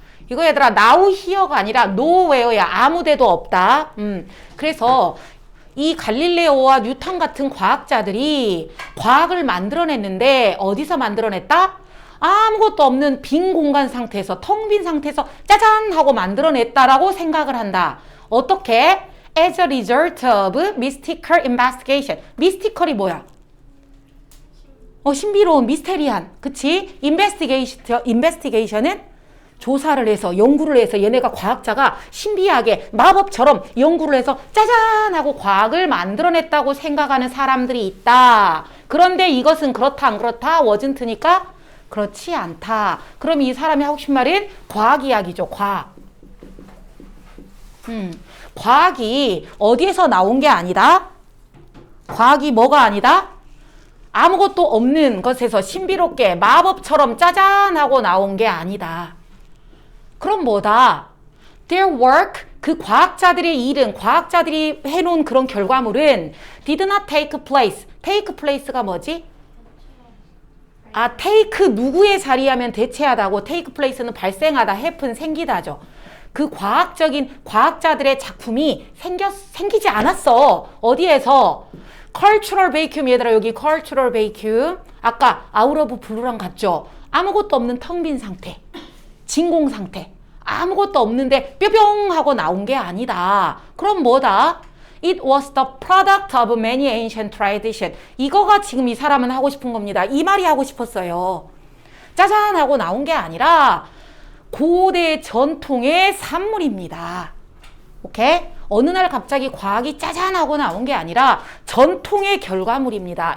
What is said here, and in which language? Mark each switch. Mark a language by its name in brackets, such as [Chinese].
[Korean] 이거 얘들아 [English] now here [Korean] 가 아니라 nowhere야. 아무 데도 없다. 그래서 이 갈릴레오와 뉴턴 같은 과학자들이 과학을 만들어냈는데 어디서 만들어냈다? 아무것도 없는 빈 공간 상태에서 텅 빈 상태에서 짜잔 하고 만들어냈다라고 생각을 한다. 어떻게? [English] As a result of mystical investigation. [Korean] mystical이 뭐야? 신비로운, 미스테리한. 그치? investigation은 조사를 해서, 연구를 해서 얘네가 과학자가 신비하게 마법처럼 연구를 해서 짜잔 하고 과학을 만들어냈다고 생각하는 사람들이 있다. 그런데 이것은 그렇다, 안 그렇다? wasn't니까 그렇지 않다. 그럼 이 사람이 하고 싶은 말은 과학 이야기죠. 과학. 과학이 어디에서 나온 게 아니다? 과학이 뭐가 아니다? 아무것도 없는 것에서 신비롭게 마법처럼 짜잔 하고 나온 게 아니다. 그럼 뭐다? [English] Their work, [Korean] 그 과학자들의 일은, 과학자들이 해놓은 그런 결과물은 [English] did not take place. take place [Korean] 가 뭐지? take 누구의 자리하면 대체하다고 take place는 발생하다, happen 생기다죠. 그 과학자들의 작품이 생기지 않았어. 어디에서? [English] cultural vacuum [Korean] 얘들아 여기 cultural vacuum 아까 [English] out of blue [Korean] 랑 같죠? 아무것도 없는 텅 빈 상태. 진공 상태. 아무것도 없는데 뿅뿅 하고 나온 게 아니다. 그럼 뭐다? [English] It was the product of many ancient tradition. [Korean] 이거가 지금 이 사람은 하고 싶은 겁니다. 이 말이 하고 싶었어요. 짜잔 하고 나온 게 아니라 고대 전통의 산물입니다. 오케이? 어느 날 갑자기 과학이 짜잔 하고 나온 게 아니라 전통의 결과물입니다.